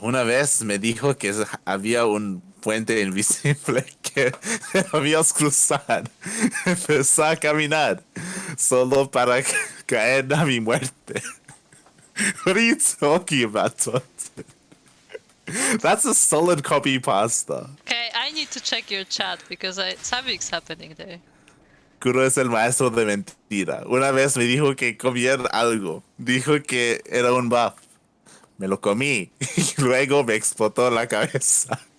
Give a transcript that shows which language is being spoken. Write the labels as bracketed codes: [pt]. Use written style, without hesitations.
[es] Una vez me dijo que había un puente invisible que debías cruzar. Empezó a caminar solo para caer a mi muerte. [en] What are you talking about, Tonton? That's a solid copy pasta. Okay, I need to check your chat because something's happening there. [es] Kuro es el maestro de mentira. Una vez me dijo que comiera algo. Dijo que era un buff. Me lo comí y luego me explotó la cabeza.